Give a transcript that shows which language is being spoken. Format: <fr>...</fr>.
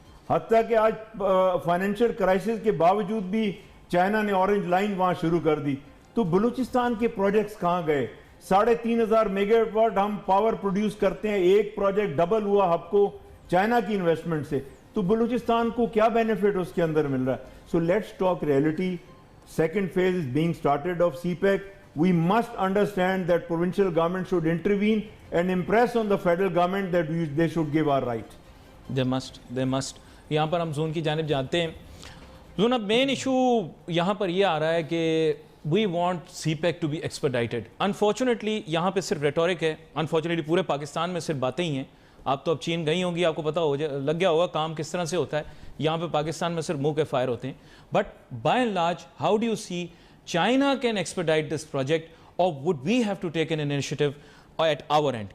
<ur>حتیٰ کہ آج فائنینشیل کرائسس کے باوجود بھی چائنا نے اورنج لائن وہاں شروع کر دی. تو بلوچستان کے پروجیکٹس کہاں گئے؟ 3,500 میگا واٹ ہم پاور پروڈیوس کرتے ہیں, ایک پروجیکٹ ڈبل ہوا ہب کو چائنا کی انویسٹمنٹ سے. تو بلوچستان کو کیا بینیفٹ اس کے اندر مل رہا ہے؟</ur> <en>So let's talk reality. Second phase is being started of CPEC. We must understand that provincial government should intervene and impress on the federal government that they should give our right. They must.</en> <ur>یہاں پر ہم zone کی جانب جانتے ہیں. Zone اب main issue یہاں پر یہ آ رہا ہے کہ</ur> <en>we want CPEC to be expedited.</en> <ur>Unfortunately یہاں پہ صرف ریٹورک ہے. Unfortunately پورے پاکستان میں صرف باتیں ہی ہیں. آپ تو اب چین گئی ہوں گی, آپ کو پتہ لگ گیا ہوگا کام کس طرح سے ہوتا ہے. یہاں پہ پاکستان میں صرف منہ کے فائر ہوتے ہیں.</ur> <en>But by and large, how do you see China can expedite this project, or would we have to take an initiative at our end?</en>